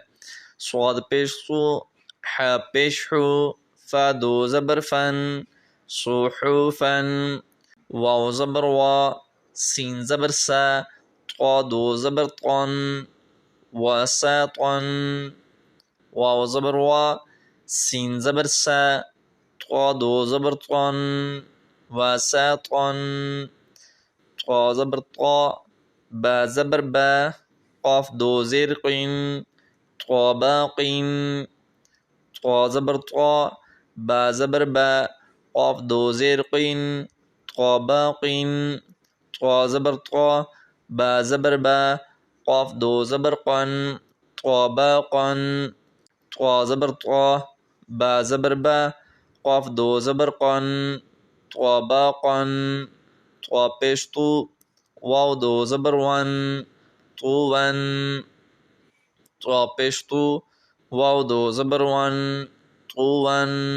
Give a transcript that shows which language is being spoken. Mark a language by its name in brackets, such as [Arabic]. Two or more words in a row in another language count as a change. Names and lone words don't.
[Urdu] صاد پیش سو، ح پیش حو، فا دو زبر فن، صوحوفن، واو زبر وا، سین زبر سا، طا دو زبر طن، وساطن، واو زبر وا، سین زبر سا، طا دو زبر طن، وساطن، طا زبر طا، با زبر با، قاف دو زیر قین، طاباقین، طا زبر طا، با زبر با، قاف دو زیر قین، طاباقین، طا زبر طا، با زبر با، قاف دو زبر قن، طاباقن، طا زبر طا، با زبر با، قاف دو زبر قن، طاباقن، طا پیش تو، واو دو زبر ون، طوون، طا پیش تو، واو دو زبر ون، طوون،